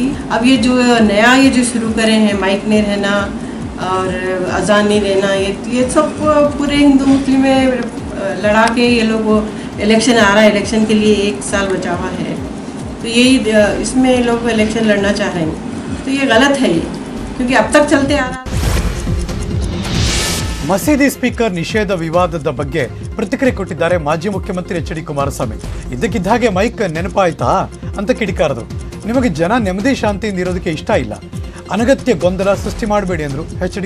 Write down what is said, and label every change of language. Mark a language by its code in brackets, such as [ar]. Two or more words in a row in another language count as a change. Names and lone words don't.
[hi] अब ये जो नया ये जो शुरू करे हैं, माइक नहीं रहना और अजान नहीं देना, ये सब पूरे हिंदू मुस्लिम में लड़ा के ये लोग, इलेक्शन आ रहा है, इलेक्शन के लिए 1 साल बचा हुआ है, तो यही इसमें लोग इलेक्शन लड़ना चाह रहे हैं, तो ये गलत है ये, क्योंकि अब तक चलते आ रहा। [kn] ಮಸೀದಿ ಸ್ಪೀಕರ್ ನಿಷೇಧ ವಿವಾದದ ಬಗ್ಗೆ ಪ್ರತಿಕ್ರಿಯೆ ಕೊಟ್ಟಿದ್ದಾರೆ ಮಾಜಿ ಮುಖ್ಯಮಂತ್ರಿ ಎಚ್.ಡಿ. ಕುಮಾರಸ್ವಾಮಿ. ಇದ್ದಕ್ಕಿದ್ದ ಹಾಗೆ ಮೈಕ್ ನೆನಪಾಯ್ತಾ ಅಂತ ಕಿಡಿಕಾರರು. ನಿಮಗೆ ಜನ ನೆಮ್ಮದಿ ಶಾಂತಿಯಿಂದ ಇರೋದಕ್ಕೆ ಇಷ್ಟ ಇಲ್ಲ, ಅನಗತ್ಯ ಗೊಂದಲ ಸೃಷ್ಟಿ ಮಾಡಬೇಡಿ ಅಂದರು ಎಚ್.ಡಿ.